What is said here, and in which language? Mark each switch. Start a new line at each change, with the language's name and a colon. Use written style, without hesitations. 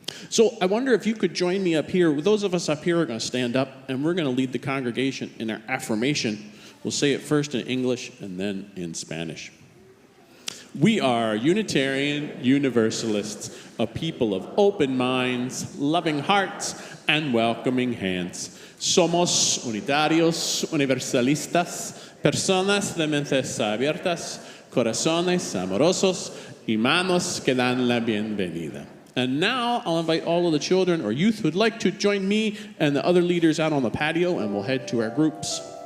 English: So I wonder if you could join me up here. Those of us up here are going to stand up, and we're going to lead the congregation in our affirmation. We'll say it first in English and then in Spanish. We are Unitarian Universalists, a people of open minds, loving hearts, and welcoming hands.
Spanish: Somos unitarios, universalistas, personas de mentes abiertas, corazones amorosos, y manos que dan la bienvenida.
English: And now I'll invite all of the children or youth who'd like to join me and the other leaders out on the patio, and we'll head to our groups.